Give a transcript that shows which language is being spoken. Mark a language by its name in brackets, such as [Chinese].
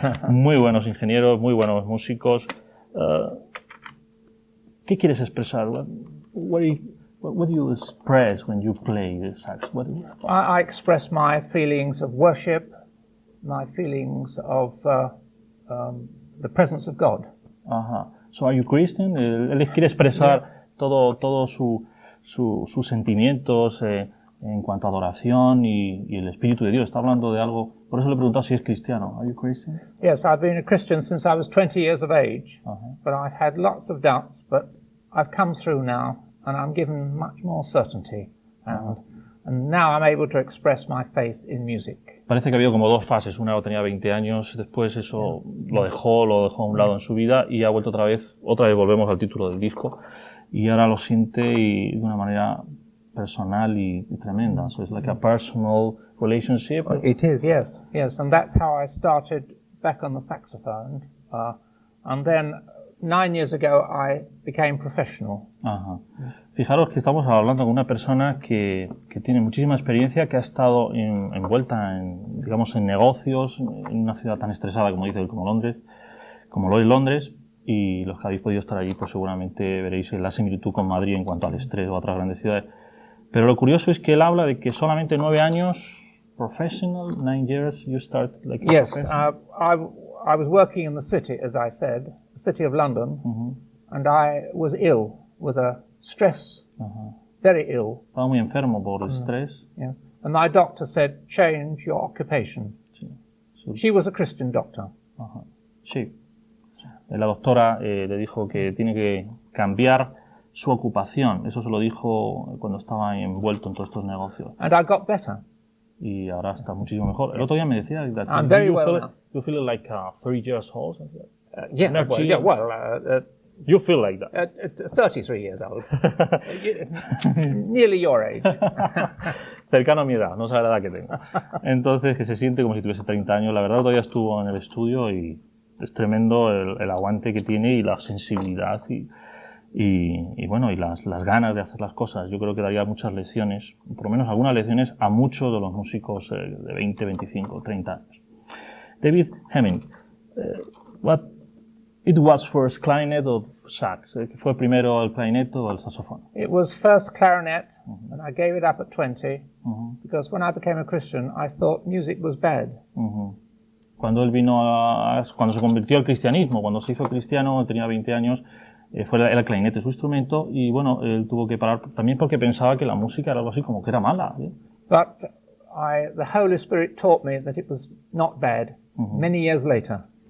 [Spanish] Muy buenos ingenieros, muy buenos músicos. ¿Qué quieres expresar? [English] What do you express when you play the sax? I express my feelings of worship, my feelings of the presence of God. So are you Christian? [Spanish] Él quiere expresar todo sus sentimientos en cuanto a adoración y el Espíritu de Dios. Está hablando de algo. Por eso le he preguntado si es cristiano. [English] Are you Christian? Yes, I've been a Christian since I was 20 years of age, but I've had lots of doubts, but I've come through now, and I'm given much more certainty, and now I'm able to express my faith in music. [Spanish] Parece que ha habido como dos fases. Una tenía 20 años, después eso lo dejó a un lado en su vida y ha vuelto otra vez volvemos al título del disco y ahora lo siente de una manera personal y tremenda. [English] So it's like a personal relationship. It is, yes, and that's how I started back on the saxophone, and then 9 years ago I became professional. [Spanish] Fijaros que estamos hablando con una persona que tiene muchísima experiencia, que ha estado envuelta en negocios, en una ciudad tan estresada como dice él, como lo es Londres, y los que habéis podido estar allí, pues seguramente veréis la similitud con Madrid en cuanto al estrés o a otras grandes ciudades. Pero lo curioso es que él habla de que solamente 9 años, professional, [English] 9 years, you start like a professional. I was working in the city, as I said, the city of London, and I was ill with a stress, very ill. [Spanish] Estaba muy enfermo por estrés. [English] Yeah. And my doctor said, change your occupation. [Spanish] Sí. [English] She was a Christian doctor. [Spanish] Sí. La doctora le dijo que tiene que cambiar su ocupación. Eso se lo dijo cuando estaba envuelto en todos estos negocios. [English] And I got better. [Spanish] Y ahora está muchísimo mejor. El otro día me decía that [English] I'm very well now. You feel like 30 years old? Yeah, You feel like that. 33 years old. Nearly your age. [Spanish] Cercano a mi edad, no sabe la edad que tengo. Entonces, que se siente como si tuviese 30 años. La verdad, todavía estuvo en el estudio y es tremendo el aguante que tiene y la sensibilidad y bueno, y las ganas de hacer las cosas. Yo creo que daría muchas lecciones, por lo menos algunas lecciones, a muchos de los músicos de 20, 25, 30 años. [English] David Heming, what it was first, clarinet or sax? [Spanish] ¿Fue primero el clarinete o el saxofón? [English] It was first clarinet, and I gave it up at 20, because when I became a Christian, I thought music was bad. [Spanish] Cuando él cuando se convirtió al cristianismo, cuando se hizo cristiano, tenía 20 años, era el clarinete su instrumento, y bueno, él tuvo que parar también porque pensaba que la música era algo así como que era mala. [English] But the Holy Spirit taught me that it was not bad, many years later.